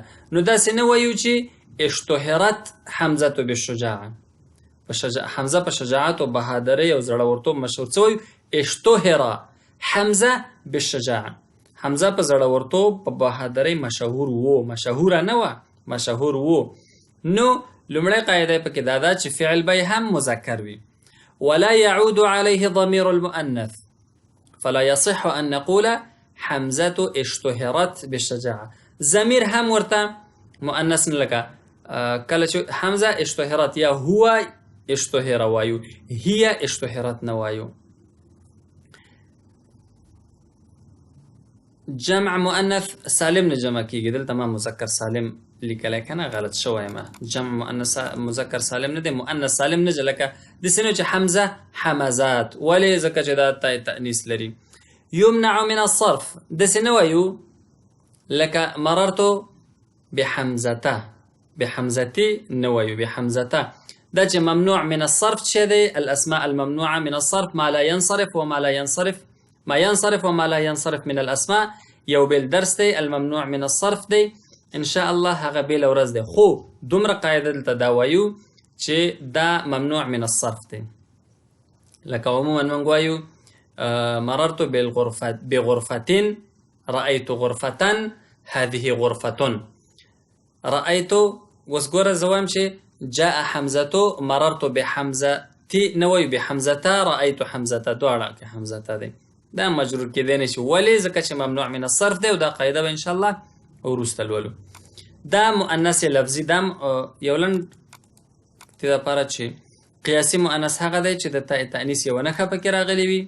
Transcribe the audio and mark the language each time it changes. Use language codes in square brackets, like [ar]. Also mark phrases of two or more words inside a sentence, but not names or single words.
[ps] نو داسې نه وایو چې [ar] اشتهرت حمزه بالشجاعه، [ps] حمزه په شجاعت او بهادرۍ او زړورتوب مشهور. څه وایو؟ [ar] اشتهر حمزه بالشجاعه، [ps] حمزه په زړورتوب په بهادرۍ مشهور وو، مشهوره نه وه، مشهور وو. نو لومړی قاعده پکې دا ده چې فعل به هم مذکر وي. [ar] ولا يعود عليه ضمير المؤنث فلا يصح أن نقول حمزة اشتهرت بالشجاعة. [ps] ضمیر هم ورته مؤنث نه، لکه کله چې [ar] حمزه اشتهرت [ps] یا [ar] هو اشتهر [ps] وایو، [ar] هي اشتهرت [ps] نه وایو. جمع مؤنث سالم نه جمع کیږي، دلته ما مذکر سالم لیکلی که نه، غلط شوی ما. جمع مؤنث مذکر سالم نه دی، مؤنث سالم نه. لکه داسې نه چې حمزه حمزات، ولې؟ ځکه چې دا تای تأنیث لري. [ar] یمنع من الصرف، [ps] داسې نه وایو لکه [ar] مررت بحمزته، [ps] بحمزتي نه وایو، بحمزته. دا چې [ar] ممنوع من الصرف [ps] څه دی؟ [ar] الاسماء الممنوعه من الصرف ما لا ينصرف وما لا ينصرف، ما ينصرف وما لا ينصرف من الاسماء. [ps] یو بل درس دی [ar] الممنوع من الصرف [ps] دی، [ar] ان شاء الله [ps] هغه بیل ورځ دی. خو دومره قاعده دلته دا وایو چې دا [ar] ممنوع من الصرف [ps] دی. لکه عموما موږ وایو [ar] مررت بغرفة، رأيت غرفة، هذه غرفة. [ps] رأيت اوس ګوره زه وایم چې [ar] جاء حمزة، مررت بحمزة [ps] نه وایو بحمزة، [ar] رأيت حمزة، [ps] دواړه کې حمزة دی. دا مجرور کېدی نه شي، ولې؟ ځکه چې [ar] ممنوع من الصرف [ps] دی، او دا قاعده به [ar] ان شاء الله [ps] وروسته لولو. دا مؤنث لفظي، دا یو لنډ د لپاره چې قیاسي مؤنث هغه دی چې د تأنیث یوه نښه پکې راغلې وي.